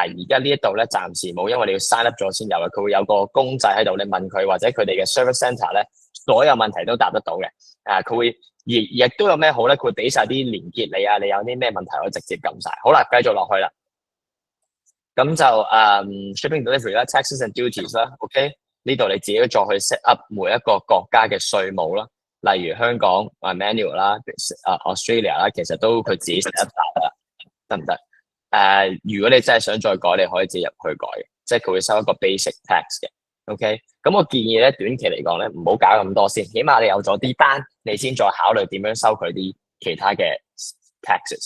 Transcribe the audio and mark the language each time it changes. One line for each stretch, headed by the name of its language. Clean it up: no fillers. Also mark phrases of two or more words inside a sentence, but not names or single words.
Cantonese: 但係而家呢一度咧暫時冇，因為你要
English: sign up
Cantonese: 咗先有嘅。佢會有個公仔喺度，你問佢或者佢哋嘅
English: service centre
Cantonese: 咧，所有問題都答得到嘅。佢會。亦都有咩好咧？佢會俾晒啲連結你啊！你有啲咩問題可以直接撳晒。好啦，繼續落去啦。咁就
English: shipping delivery
Cantonese: 啦 ，
English: taxes and duties
Cantonese: 啦。OK， 呢度你自己再去
English: set up
Cantonese: 每一個國家嘅稅務啦。例如香港manual 啦，Australia 啦，其實都佢自己
English: set up
Cantonese: 晒啦，得唔得？如果你真係想再改，你可以自己入去改嘅，即係佢會收一個
English: basic tax
Cantonese: 嘅。OK， 咁我建議咧，短期嚟講咧，唔好搞咁多先，起碼你有咗啲單，你先再考慮點樣收佢啲其他嘅 taxes。